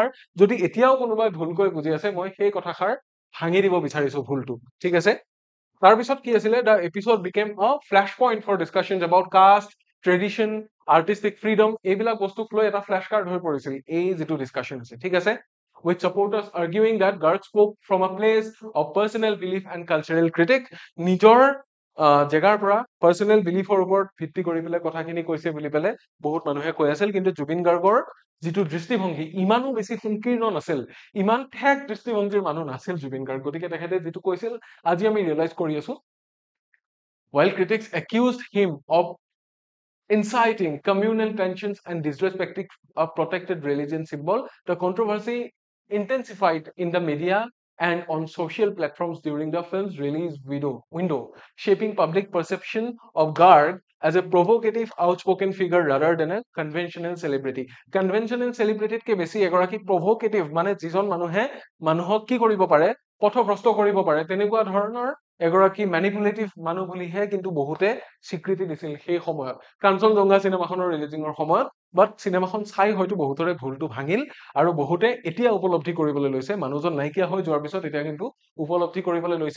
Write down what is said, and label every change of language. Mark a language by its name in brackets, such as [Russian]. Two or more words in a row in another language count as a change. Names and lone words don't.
[Assamese] যদি এতিয়াও কোনোবাই ভুলকৈ বুজি আছে, মই সেই কথাষাৰ ভাঙি দিব বিচাৰিছো ভুলটো। ঠিক আছে, তাৰপিছত কি আছিলে, [English] the episode became a flash point for discussions about caste, tradition, artistic freedom, [Assamese] এইবিলাক বস্তুক লৈ এটা [English] flash card [Assamese] হৈ পৰিছিল এই যিটো ডিছকাশ্যন আছে। ঠিক আছে, [English] with supporters arguing that Garg spoke from a place of personal belief and cultural critic. [Assamese] নিজৰ জেগাৰ পৰা [English] personal beliefৰ [Assamese] ওপৰত ভিত্তি কৰি পেলাই কথাখিনি কৈছে বুলি পেলাই বহুত মানুহে কৈ আছিল। কিন্তু জুবিন গাৰ্গৰ যিটো দৃষ্টিভংগী ইমানো বেছি সংকীৰ্ণ নাছিল, ইমান ঠেক দৃষ্টিভংগীৰ মানুহ নাছিল জুবিন গাৰ্গ। গতিকে তেখেতে যিটো কৈছিল আজি আমি ৰিয়েলাইজ কৰি আছো। [English] While critics accused him of inciting communal tensions and disrespecting a protected religion symbol, the controversy intensified in the media and on social platforms during the film's release window, shaping public perception of Garg as a provocative, outspoken figure rather than a conventional celebrity. Conventional celebrity [Assamese] কে বেছি এগৰাকী provocative, মানে যিজন মানুহে মানুহক কি কৰিব পাৰে, পথভ্ৰষ্ট কৰিব পাৰে, তেনেকুৱা ধৰণৰ এগৰাকী ম্যানিপুলেটিভ মানুহ বুলিহে কিন্তু বহুতে স্বীকৃতি দিছিল সেই সময়ত, কাঞ্চনজংঘা চিনেমাখনৰ ৰিলিজিঙৰ সময়ত। বাট চিনেমাখন চাই হয়তো বহুতৰে ভুলটো ভাঙিল, আৰু বহুতে এতিয়া উপলব্ধি কৰিবলৈ লৈছে, মানুহজন নাইকিয়া হৈ যোৱাৰ পিছত এতিয়া কিন্তু উপলব্ধি কৰিবলৈ লৈছে।